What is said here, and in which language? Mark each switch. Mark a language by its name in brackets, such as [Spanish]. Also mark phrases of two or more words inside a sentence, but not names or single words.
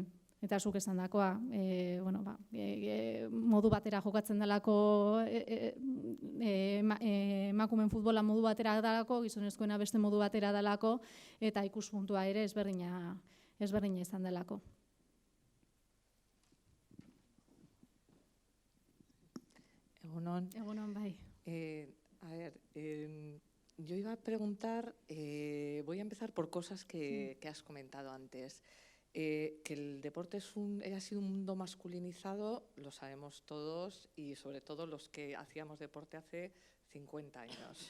[Basque] Eta zuk esandakoa, bueno, modu batera jokatzen delako, emakumeen futbola modu batera delako, gizonezkoena beste modu batera delako, eta ikuspuntua ere ezberdina izan delako. Egunon. Egunon, bai. [Spanish] A ver, yo iba a preguntar, voy a empezar por cosas que has comentado antes. Que el deporte ha sido un mundo masculinizado, lo sabemos todos y sobre todo los que hacíamos deporte hace 50 años.